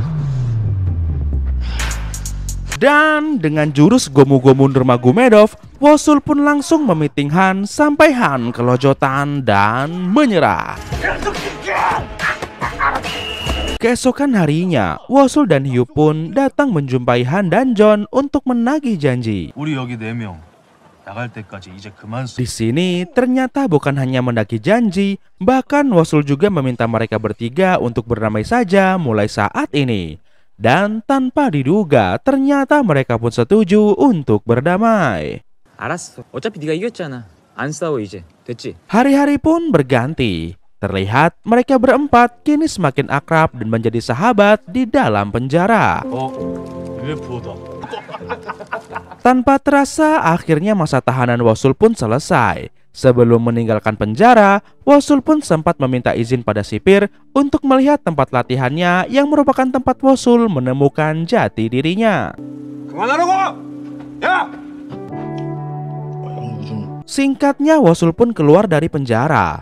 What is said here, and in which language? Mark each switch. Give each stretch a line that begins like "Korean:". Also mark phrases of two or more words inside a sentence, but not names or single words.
Indonesian: Dan dengan jurus Gomu-Gomu Nurmagomedov, Wosul pun langsung memiting Han sampai Han kelojotan dan menyerah. Keesokan harinya, Wosul dan Hyup pun datang menjumpai Han dan John untuk menagih janji.
Korean: 우리 여기 4명. 나갈 때까지 이제 그만.
Indonesian: Di sini ternyata bukan hanya mendaki janji, bahkan Wosul juga meminta mereka bertiga untuk berdamai saja mulai saat ini. Dan tanpa diduga, ternyata mereka pun setuju untuk berdamai.
Korean: 알았어. 어차피 네가 이겼잖아. 안 싸워 이제. 됐지?
Indonesian: Hari-hari pun berganti. Terlihat mereka berempat kini semakin akrab dan menjadi sahabat di dalam penjara.
Korean: UFO다.
Indonesian: Tanpa terasa, akhirnya masa tahanan Wosul pun selesai. Sebelum meninggalkan penjara, Wosul pun sempat meminta izin pada sipir untuk melihat tempat latihannya yang merupakan tempat Wosul menemukan jati dirinya. Singkatnya, Wosul pun keluar dari penjara.